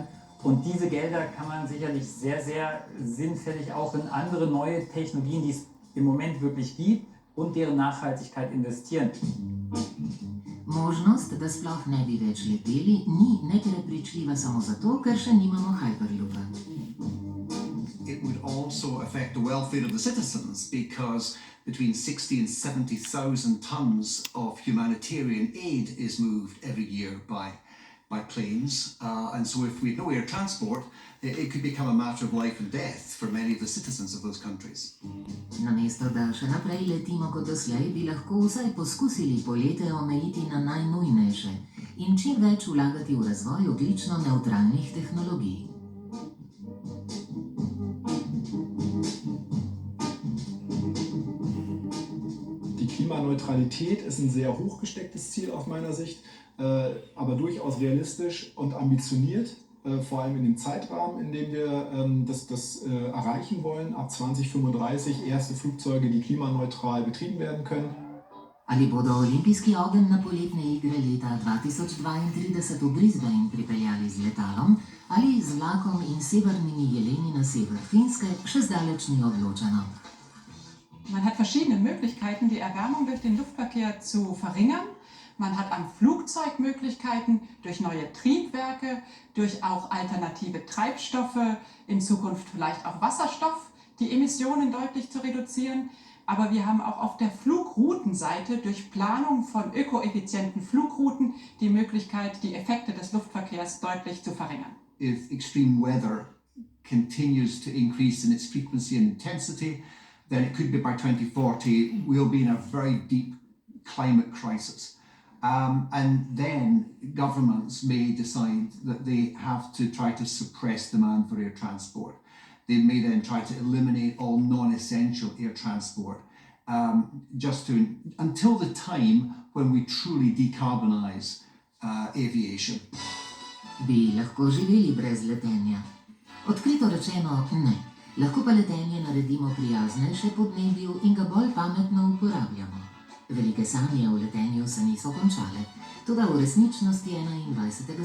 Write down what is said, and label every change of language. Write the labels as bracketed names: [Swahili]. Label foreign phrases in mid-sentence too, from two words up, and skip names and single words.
[German] Und diese Gelder kann man sicherlich sehr, sehr sinnfällig auch in andere neue Technologien, die es im Moment wirklich gibt, und deren Nachhaltigkeit investieren. [Slovenian] Možnost, da sploh ne bi več leteli, ni neprepričljiva samo zato, ker še nimamo Hyperloopa. [English] It would also affect the welfare of the citizens because between 60 and 70,000 tons of humanitarian aid is moved every year by planes. And so if we had no air transport, it could become a matter of life and death for many of the citizens of those countries. [Slovenian] Namesto da še naprej letimo kot doslej, bi lahko vsaj poskusili polete omejiti na najnujnejše in čim več vlagati v razvoj ogljično nevtralnih tehnologij. [German] Klimaneutralität ist ein sehr hochgestecktes Ziel aus meiner Sicht, aber durchaus realistisch und ambitioniert, vor allem in dem Zeitrahmen, in dem wir das erreichen wollen. Ab 2035 erste Flugzeuge, die klimaneutral betrieben werden können. [Slovenian] Ali bodo olimpijski ogenj na poletne igre leta 2032 v Brisbane pripeljali z letalom ali z vlakom in severnimi jeleni na sever Finske, še zdaleč ni odločeno. [German] Man hat verschiedene Möglichkeiten, die Erwärmung durch den Luftverkehr zu verringern. Man hat am Flugzeug Möglichkeiten durch neue Triebwerke, durch auch alternative Treibstoffe, in Zukunft vielleicht auch Wasserstoff, die Emissionen deutlich zu reduzieren. Aber wir haben auch auf der Flugroutenseite durch Planung von ökoeffizienten Flugrouten die Möglichkeit, die Effekte des Luftverkehrs deutlich zu verringern. [English] If extreme weather continues to increase in its frequency and intensity, then it could be by 2040 we'll be in a very deep climate crisis. And then governments may decide that they have to try to suppress demand for air transport. They may then try to eliminate all non-essential air transport until the time when we truly decarbonize aviation. [Slovenian] Bi lahko živeli brez letenja? Odkrito rečeno ne. Lahko pa letenje naredimo prijaznejše podnebju in ga bolj pametno uporabljamo. Velike sanje o letenju se niso končale, toda v resničnosti 21.